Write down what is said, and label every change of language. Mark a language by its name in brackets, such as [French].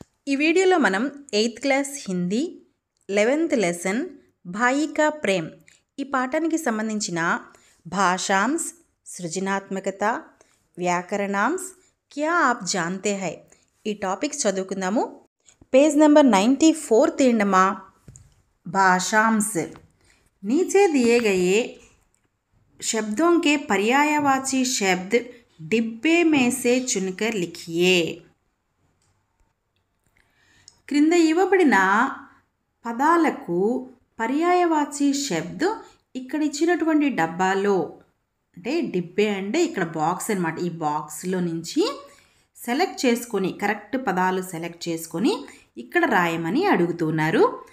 [Telugu] ఈ వీడియోలో మనం 8th class Hindi 11th lesson Bhai కా ప్రేమ్ ఈ పాఠానికి సంబంధించిన భాషాంశ్, సృజనాత్మకత, వ్యాకరణాంశ్, [Hindi] క్యా ఆప్ జాన్తే హై [Telugu] ఈ టాపిక్స్ చదువుకుందాము. Page number 94 తీయండమ్మా. [Hindi] भाषांश नीचे दिए गए शब्दों के पर्यायवाची शब्द डिब्बे में से चुनकर लिखिए. [Telugu] క్రింద ఇవ్వబడిన పదాలకు పర్యాయవాచి శబ్దం ఇక్కడ ఇచ్చినటువంటి డబ్బాలో, అంటే డిబ్బే అంటే ఇక్కడ బాక్స్ అన్నమాట. ఈ బాక్స్లో నుంచి సెలెక్ట్ చేసుకొని కరెక్ట్ పదాలు సెలెక్ట్ చేసుకొని ఇక్కడ రాయమని అడుగుతున్నారు.